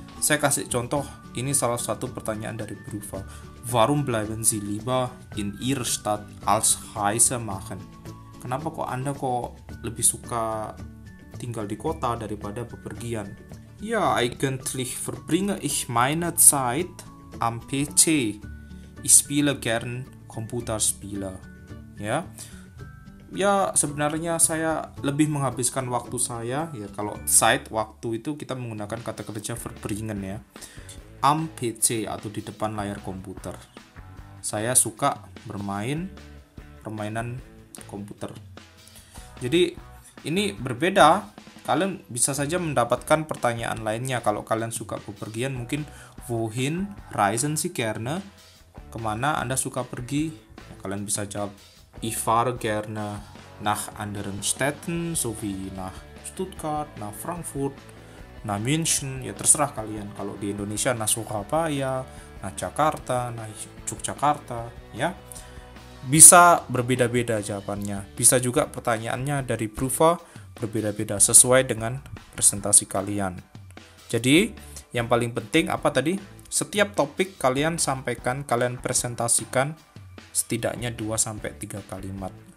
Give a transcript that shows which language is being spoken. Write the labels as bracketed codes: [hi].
[id] Saya kasih contoh, ini salah satu pertanyaan dari Berufer. [de] Warum bleiben Sie lieber in Ihrer Stadt als Reise machen? [id] Kenapa kok Anda lebih suka tinggal di kota daripada bepergian? [de] Ja, eigentlich verbringe ich meine Zeit am PC. Ich spiele gern Computerspiele. [id] Ya, sebenarnya saya lebih menghabiskan waktu saya, ya kalau Zeit, waktu itu kita menggunakan kata kerja verbringen ya. Am PC atau di depan layar komputer. Saya suka bermain permainan komputer. Jadi ini berbeda. Kalian bisa saja mendapatkan pertanyaan lainnya. Kalau kalian suka bepergian, mungkin [de] wohin reisen Sie gerne? [id] Kemana Anda suka pergi? Ya, kalian bisa jawab [de] ich fahre gerne nach anderen Städten sowie nach Stuttgart, nach Frankfurt, nach München. [id] Ya terserah kalian. Kalau di Indonesia [de] nach Surabaya, nach Jakarta, nach Yogyakarta, [id] ya. Bisa berbeda-beda jawabannya. Bisa juga pertanyaannya dari Berufer berbeda-beda sesuai dengan presentasi kalian. Jadi, yang paling penting apa tadi? Setiap topik kalian sampaikan, kalian presentasikan setidaknya 2-3 kalimat.